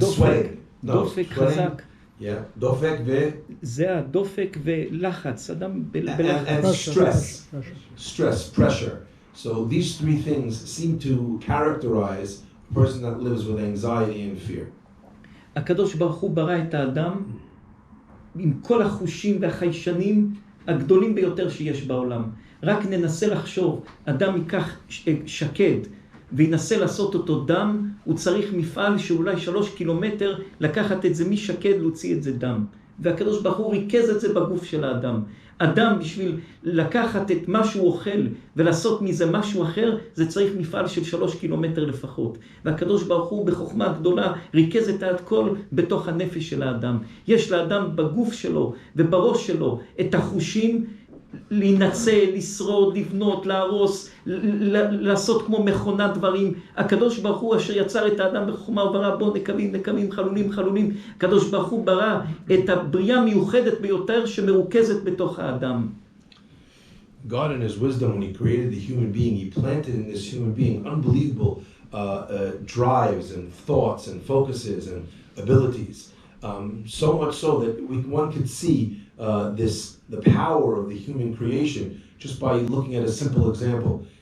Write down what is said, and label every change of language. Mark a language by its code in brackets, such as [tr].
[he] דופק, [en] sweating. [he] דופק חזק. [en] Yeah, [he] דופק זיעה, דופק ולחץ. אדם [en] and stress, pressure. So these 3 things seem to characterize a person that lives with anxiety and fear. [he] הקדוש ברוך הוא ברא את האדם עם כל החושים והחיישנים הגדולים ביותר שיש בעולם. רק ננסה לחשוב, אדם ייקח שקד וינסה לעשות אותו דם, הוא צריך מפעל שאולי 3 קילומטר לקחת את זה משקד, להוציא את זה דם. והקדוש ברוך הוא ריכז את זה בגוף של האדם. אדם בשביל לקחת את מה שהוא אוכל ולעשות מזה משהו אחר, זה צריך מפעל של 3 קילומטר לפחות. והקדוש ברוך הוא בחוכמה גדולה ריכז את הכל בתוך הנפש של האדם. יש לאדם בגוף שלו ובראש שלו את החושים, להינצל, לשרוד, לבנות, להרוס, לעשות כמו מכונת דברים. הקדוש ברוך הוא אשר יצר את האדם בחוכמה וברא בו נקבים, חלולים. הקדוש ברוך הוא ברא את הבריאה מיוחדת ביותר שמרוכזת בתוך האדם. [en] God in his wisdom, when he created the human being, he planted in this human being unbelievable drives and thoughts and focuses and abilities. So much so that one could see the power of the human creation just by looking at a simple example.